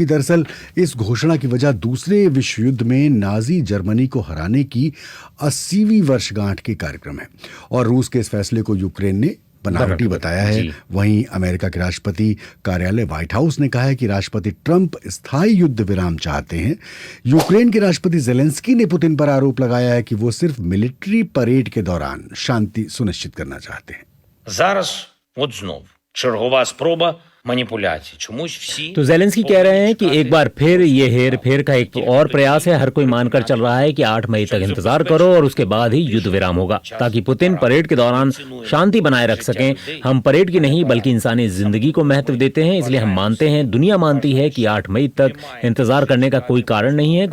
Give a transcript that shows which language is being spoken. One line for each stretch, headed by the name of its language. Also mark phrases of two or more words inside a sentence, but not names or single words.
Hindi: दरअसल इस घोषणा की वजह दूसरे विश्व युद्ध में नाजी जर्मनी को हराने की 80वीं वर्षगांठ के कार्यक्रम है, और रूस के इस फैसले को यूक्रेन ने बनावटी बताया है। वहीं अमेरिका के राष्ट्रपति कार्यालय व्हाइट हाउस ने कहा है कि राष्ट्रपति ट्रंप स्थायी युद्ध विराम चाहते हैं। यूक्रेन के राष्ट्रपति जेलेंस्की ने पुतिन पर आरोप लगाया है कि वो सिर्फ
English: military parade
Hindi: के दौरान शांति सुनिश्चित करना चाहते हैं।
Ukrainian: Зараз от знов чергова спроба маніпуляцій. Чомусь всі
Hindi: तो जेलेंस्की कह रहे हैं कि एक बार फिर ये हेर फेर का एक और प्रयास है। हर कोई मानकर चल रहा है कि 8 मई तक इंतजार करो और उसके बाद ही युद्ध विराम होगा, ताकि पुतिन परेड के दौरान शांति बनाए रख सकें। हम परेड की नहीं बल्कि इंसानी जिंदगी को महत्व देते हैं, इसलिए हम मानते हैं, दुनिया मानती है कि 8 मई तक इंतजार करने का कोई कारण नहीं है।